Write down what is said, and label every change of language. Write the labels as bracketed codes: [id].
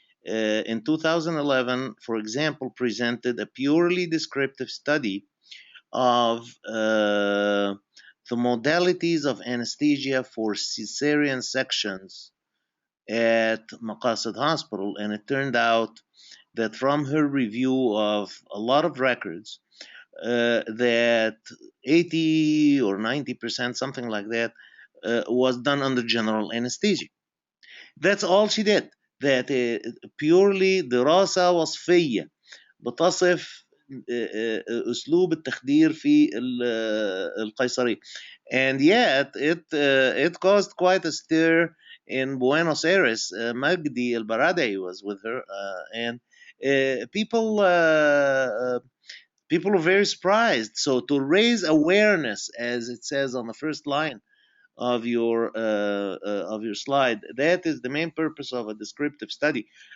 [en] In 2011, for example, presented a purely descriptive study of the modalities of anesthesia for cesarean sections at Maqasid Hospital, and it turned out that from her review of a lot of records, that 80 or 90%, something like that, was done under general anesthesia. That's all she did. That purely [ar] دراسة وصفية بتصف أسلوب التخدير في القيصرية. [en] And yet it caused quite a stir in Buenos Aires. Magdi El-Baradei was with her, and people are very surprised. So to raise awareness, as it says on the first line of your slide, that is the main purpose of a descriptive study.